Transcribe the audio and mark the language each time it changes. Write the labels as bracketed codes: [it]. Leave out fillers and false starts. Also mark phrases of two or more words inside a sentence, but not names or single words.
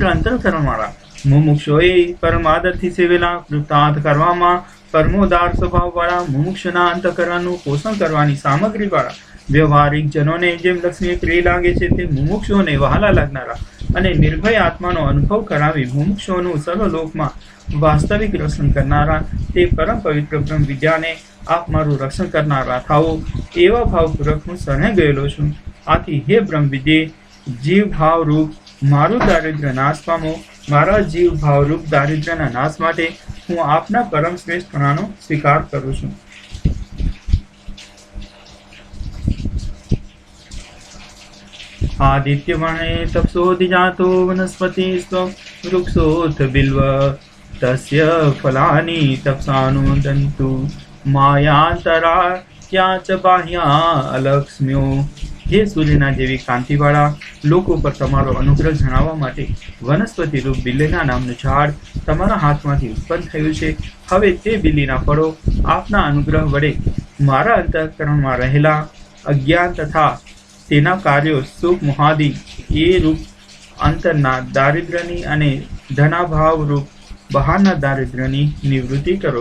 [gu] અંતઃકરણવાળા, મુમુક્ષોએ પરમ આદરથી સેવેલા, કૃતાર્થ કરવામાં પરમોદાર સ્વભાવવાળા, મુમુક્ષના અંતઃકરણનું પોષણ કરવાની સામગ્રીવાળા, વ્યવહારિક જનોને જેમ લક્ષ્મી પ્રિય લાગે છે તે મુમુક્ષોને વહાલા લાગનારા અને નિર્ભય આત્માનો અનુભવ કરાવી મુમુક્ષોનું સર્વલોકમાં વાસ્તવિક રક્ષણ કરનારા, તે પરમ પવિત્ર બ્રહ્મ વિદ્યાને આપ મારું રક્ષણ કરનારા થાઓ એવા ભાવપૂર્વક હું શરણે ગયેલો છું. આથી હે બ્રહ્મ વિદ્યે, જીવ ભાવરૂપ મારું દારિદ્ર્ય નાશ પામો. મારા જીવ ભાવરૂપ દારિદ્ર્યના નાશ માટે હું આપના પરમ શ્રેષ્ઠપણાનો સ્વીકાર કરું છું. [sa] आदित्यवर्णे तपसोऽधिजातो वनस्पतिस्त्व वृक्षोऽथ बिल्व तस्य फलानि तपसानुदन्तु मायान्तराया च बाह्या अलक्ष्म्यो. [gu] હે સૂર્યના જેવી કાંતિવાળા, લોકો પર તમારો અનુગ્રહ જણાવવા માટે વનસ્પતિ રૂપ બિલ્લીના નામનું ઝાડ તમારા હાથમાંથી ઉત્પન્ન થયું છે. હવે તે બિલ્લીના ફળો આપના અનુગ્રહ વડે મારા અંતઃકરણમાં રહેલા અજ્ઞાન તથા તેના કાર્યો સુખ મોહાદી એ રૂપ અંતરના દારિદ્ર્યની અને ધનાભાવ રૂપ બહારના દારિદ્ર્યની નિવૃત્તિ કરો.